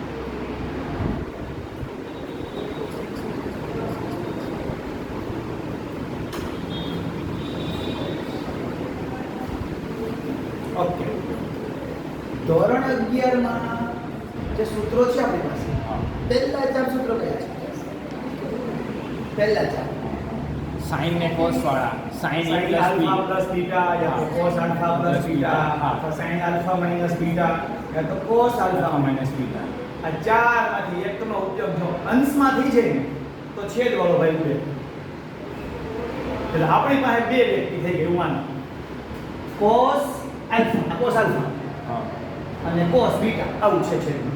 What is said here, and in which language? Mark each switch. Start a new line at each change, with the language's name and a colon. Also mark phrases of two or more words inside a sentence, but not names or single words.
Gujarati: ઓકે, ધોરણ 11 માં જે સૂત્રો છે આપણી પાસે, પહેલા 4 સૂત્રો કયા છે? પહેલા 4 sin ને cos વાળા
English: sin a
Gujarati: sin
English: plus b alpha plus beta
Hindi: या तो
English: cos alpha plus beta અથવા sin alpha minus beta
Hindi: या तो
English: cos alpha minus beta.
Gujarati: આ ચારમાંથી એકનો ઉપયોગ જો અંશમાં થઈ જાય ને તો છેદ વાળો ભાઈ ઉડે. એટલે આપણી પાસે બે વ્યક્તિ થઈ ગઈ માનો
English: cos alpha
Gujarati: અને
English: cos beta
Gujarati: આવું છે છેદમાં.